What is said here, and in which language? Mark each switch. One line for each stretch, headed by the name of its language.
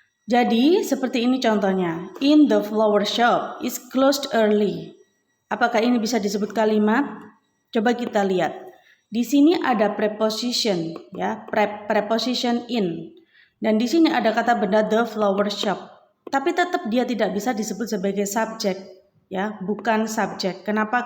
Indonesian: Jadi seperti ini contohnya.
English: In the flower shop is closed early.
Indonesian: Apakah ini bisa disebut kalimat? Coba kita lihat. Di sini ada preposition, ya, preposition in. Dan di sini ada kata benda
English: the flower shop.
Indonesian: Tapi tetap dia tidak bisa disebut sebagai subjek, ya, bukan subjek. Kenapa?